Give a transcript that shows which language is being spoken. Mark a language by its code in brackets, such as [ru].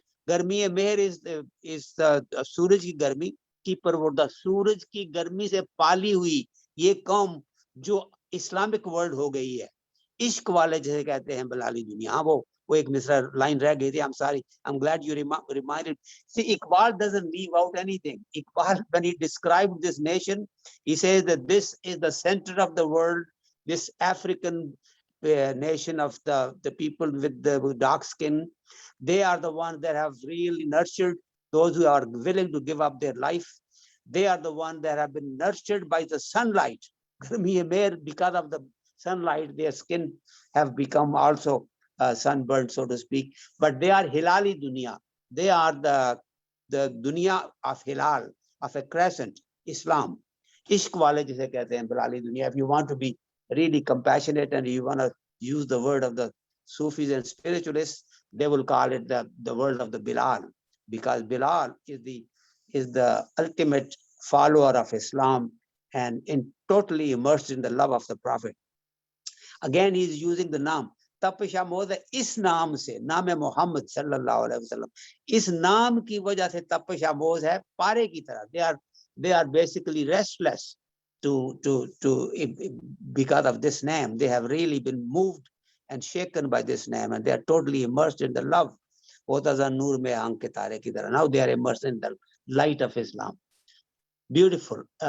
[hi] गर्मी मेहर [en] is the [hi] सूरज की गर्मी की परवरदा, सूरज की गर्मी से पाली हुई ये कौम जो इस्लामिक वर्ल्ड हो गई है, इश्क वाले जैसे कहते हैं बलाली दुनिया. हाँ, वो एक मिसरा लाइन रह गई थी. [en] I'm sorry, I'm glad you reminded. See, Iqbal doesn't leave out anything. Iqbal, when he described this nation, he says that this is the center of the world, this African nation of the people with the dark skin. They are the ones that have really nurtured those who are willing to give up their life. They are the ones that have been nurtured by the sunlight. Because of the sunlight, their skin have become also sunburned, so to speak. But they are Hilali Dunya. They are the Dunya of Hilal, of a crescent, Islam. [hi] Ishq wale jise kehte hain, Bilali Dunya. [en] If you want to be really compassionate and you want to use the word of the Sufis and spiritualists, they will call it the word of the Bilal, because Bilal is the ultimate follower of Islam and totally immersed in the love of the Prophet. Again, he is using the name. [hi] तपशामोज इस नाम से, नाम मोहम्मद सल्लल्लाहु अलैहि वसल्लम, इस नाम की वजह से तपशामोज है पारे की तरह. [en] They are basically restless because of this name. They have really been moved and shaken by this name, and they are totally immersed in the love. Now they are immersed in the light of Islam. Beautiful.